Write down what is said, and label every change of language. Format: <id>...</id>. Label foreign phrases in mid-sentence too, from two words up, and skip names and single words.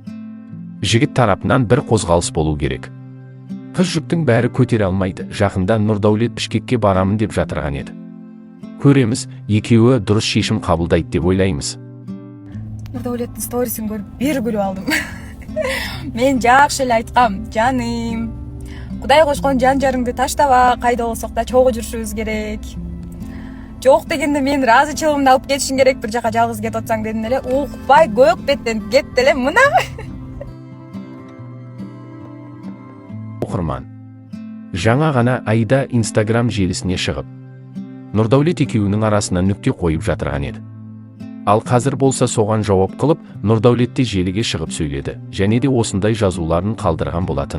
<kk>Жігіт тарапынан бір қозғалыс болу керек. Қыз жүктің бәрі көтере алмайды. Жақында Нұрдәулет Бішкекке барамын деп жатырған еді. Көреміз, екеуі дұрыс шешім қабылдайды деп ойлаймыз. Нұрдәулеттің сторисін көріп, бері күліп алдым.</kk> <ky>Мен жақсы эле айткам, жаным. Кудай кошкон жан жарыңды таштаба, кайда болсок да чогуу жүрүшүбүз керек. Жок дегенде мен ыраазычылыгымды алып кетишиң керек, бир жака жалгыз кетип атсаң дедим эле. Укпай көк беттен кетти эле мына.</ky> <kk>Оқырман. Жаңа ғана Айда Инстаграм желісіне шығып, Нұрдәулет екеуінің арасына нүкте қойып жатырған еді. Ал қазір болса соған жауап қылып, Нұрдәулетте желіге шығып сөйледі, және де осындай жазуларын қалдырған болатын.</kk>